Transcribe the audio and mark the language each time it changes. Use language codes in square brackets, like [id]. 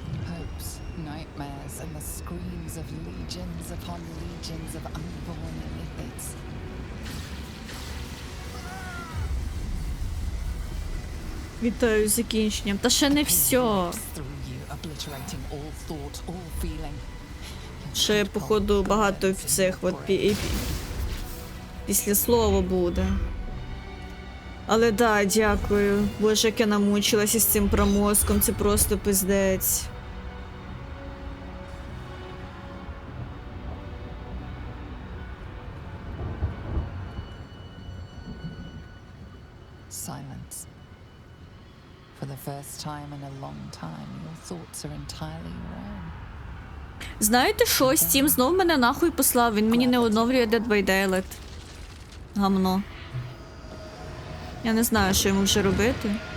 [en] Hopes, nightmares, and the screams of legions upon legions of unborn lipids. [uk] Вітаю з закінченням. Та ще не все. [en] Through you, obliterating all thought, all feeling. [uk] Ще, походу, багато цих от після слова буде. Але да, дякую. Боже, як я намучилася з цим промозком, це просто пиздець. [en] Silence. For the first time in a long time, your thoughts are entirely wrong. [uk] Знаєте що? Steam знов мене нахуй послав. Він мені не оновлює Dead by Daylight. Гамно. Я не знаю, що йому вже робити.